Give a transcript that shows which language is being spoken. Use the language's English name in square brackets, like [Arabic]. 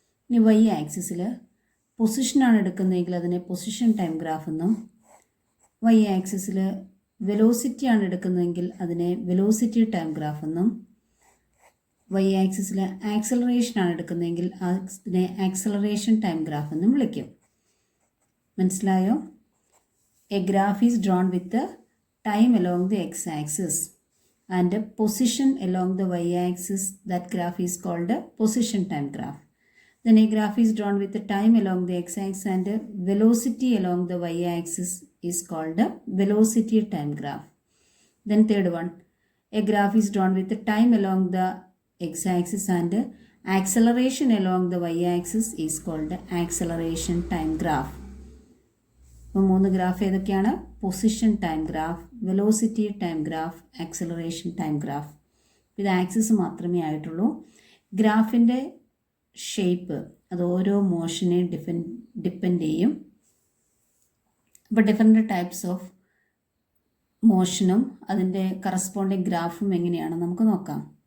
[Malayalam] ഇനി വൈ ആക്സിസിൽ പൊസിഷനാണ് എടുക്കുന്നതെങ്കിൽ അതിനെ പൊസിഷൻ ടൈം ഗ്രാഫ് എന്നും, വൈ ആക്സിസിൽ വെലോസിറ്റിയാണ് എടുക്കുന്നതെങ്കിൽ അതിനെ വെലോസിറ്റി ടൈം ഗ്രാഫ് എന്നും, വൈ ആക്സിസിൽ ആക്സലറേഷനാണ് എടുക്കുന്നതെങ്കിൽ അതിനെ ആക്സലറേഷൻ ടൈം ഗ്രാഫ് എന്നും വിളിക്കും. മനസ്സിലായോ? [English] A graph is drawn with time along the x axis and position along the y-axis. That graph is called a position time graph. Then a graph is drawn with the time along the x-axis and velocity along the y-axis is called a velocity time graph. Then third one, a graph is drawn with the time along the x-axis and acceleration along the y-axis is called acceleration time graph. [Malayalam] അപ്പോൾ 3 graph ഏതൊക്കെയാണ്? Position time graph, velocity time graph, acceleration time graph. ഇത് axis മാത്രമേ ആയിട്ടുള്ളൂ. ഗ്രാഫിൻ്റെ shape അത് ഓരോ മോഷനെ depend ചെയ്യും. അപ്പോൾ different types of മോഷനും അതിൻ്റെ കറസ്പോണ്ടിങ് ഗ്രാഫും എങ്ങനെയാണ് നമുക്ക് നോക്കാം.